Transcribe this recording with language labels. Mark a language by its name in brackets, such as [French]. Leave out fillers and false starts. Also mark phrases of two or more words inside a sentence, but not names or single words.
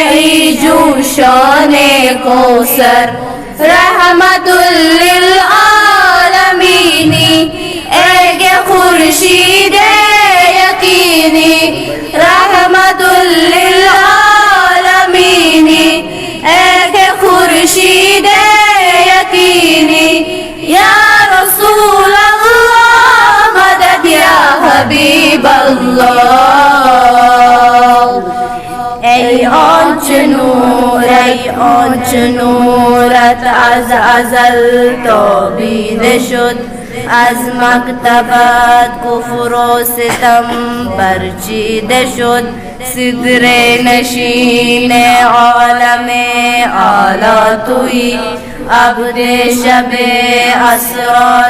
[Urdu] جوشانے کوثر, [Arabic] رحمة للعالمين, [Urdu] ایک خورشیدِ یقینی, [Arabic] رحمة للعالمين, [Urdu] ایک خورشیدِ یقینی, [Arabic] يا رسول الله مدد، يا حبيب الله. [Persian] ای آنچ نورت از ازل تابیده شد، از مکتبت کفر و ستم برچیده شد، صدر نشین عالم اعلی تویی، عبد شب اسرار